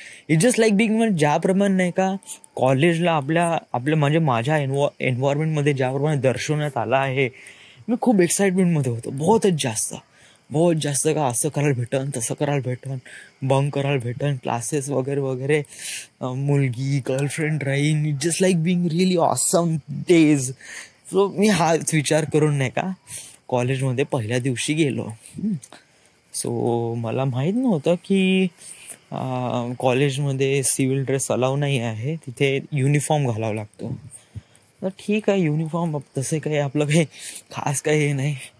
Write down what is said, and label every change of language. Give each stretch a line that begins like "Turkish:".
English: it's just like being,
Marathi: म्हणजे ज्याप्रमाणे नाही का कॉलेजला आपल्या म्हणजे माझ्या एन्व्हायरमेंटमध्ये ज्याप्रमाणे दर्शवण्यात आलं आहे, मी खूप एक्साइटमेंटमध्ये होतो. बहुत जास्त का असं करायला भेटन, तसं करायला भेटन, बंक करायला भेटन, क्लासेस वगैरे वगैरे, मुलगी गर्लफ्रेंड राहीन.
English: It's just like being really awesome days.
Marathi: So मी हाच विचार करून नाही का कॉलेजमध्ये पहिल्या दिवशी गेलो. सो मला माहीत नव्हतं की कॉलेजमध्ये सिव्हिल ड्रेस अलाव नाही आहे, तिथे युनिफॉर्म घालावा लागतो. तर ठीक आहे, युनिफॉर्म तसे काही आपलं काही खास काही हे नाही.